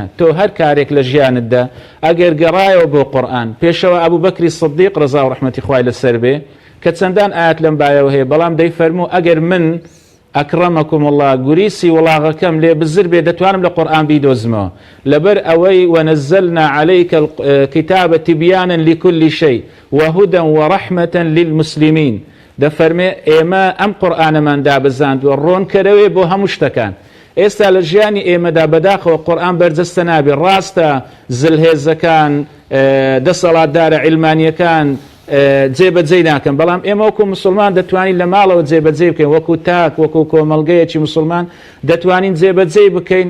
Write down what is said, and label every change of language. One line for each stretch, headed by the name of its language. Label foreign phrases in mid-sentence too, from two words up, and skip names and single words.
Central Kurdish: تۆ هەر کارێک لە ژیانتدا ئەگەر گەڕایەوە بۆ قورئان، پێشەوە ئەبوو بەکری سیدیق ڕەزا و ڕەحمەتی خوای لەسەر بێ کە چەندان ئاەت لەم بایەوە هەیە، بەڵام دەیفەرموو ئەگەر من ئەکرەمەکم الله گوریسی وڵاغەکەم لێ بزر بێ دەتوانم لە قورئان بیدۆزمەوە، لەبەر ئەوەی
Arabic: وەنەزەلنا عەلەیکە الکتابە تیبیانا لكل شيء وهدى ورحمة للمسلمين.
Central Kurdish: دەفەرمێ ئێمە ئەم قورئانەمان دابزاندووە ڕۆنکەرەوێ بۆ هەموو شتەکان. ئێستا لە ژیانی ئێمەدا بەداخەوە قورئان بەرجەستە نابێ. ڕاستە زلهێزەکان دەسەڵاتدارە عیلمانیەکان جێبەجێ ناکەن، بەڵام ئێمە وەکو مسلمان دەتوانین لە ماڵەوە جێبەجێ بکەین، وەکو تاک وەکو کۆمەڵگەیەکی مسلمان دەتوانین جێبەجێ بکەین.